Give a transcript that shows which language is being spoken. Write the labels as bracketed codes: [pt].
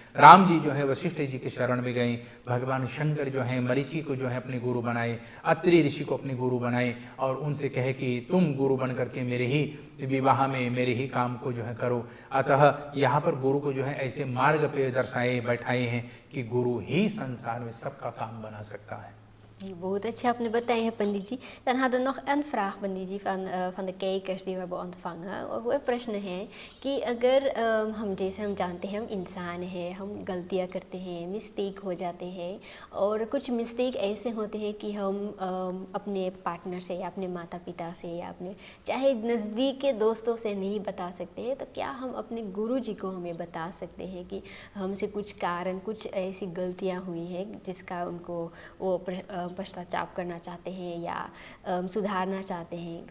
[hi] राम जी जो है वशिष्ठ जी के शरण में गए। भगवान शंकर जो है मरीचि को जो है अपने गुरु बनाए, अत्रि ऋषि को अपने गुरु बनाए और उनसे कहे कि तुम गुरु बन करके मेरे ही विवाह में मेरे ही काम को जो है करो। अतः यहाँ पर गुरु को जो है ऐसे मार्ग पे दर्शाए बैठाए हैं कि गुरु ही संसार में सबका काम बना सकता है। जी, बहुत अच्छे आपने बताया है पंडित जी। [nl] Dan hadden we nog een vraag, पंडित जी, van de kijkers die we hebben ontvangen। [hi] और वो प्रश्न है कि अगर हम, जैसे हम जानते हैं हम इंसान हैं, हम गलतियाँ करते हैं, मिस्टेक हो जाते हैं और कुछ मिस्टेक ऐसे होते हैं कि हम अपने पार्टनर से या अपने माता पिता से या अपने चाहे नज़दीक के दोस्तों से नहीं बता सकते हैं, तो क्या हम अपने गुरु जी को हमें बता सकते हैं कि हमसे कुछ कारण, कुछ ऐसी गलतियाँ हुई हैं जिसका उनको वो पश्चाताप करना चाहते हैं या सुधारना चाहते हैं?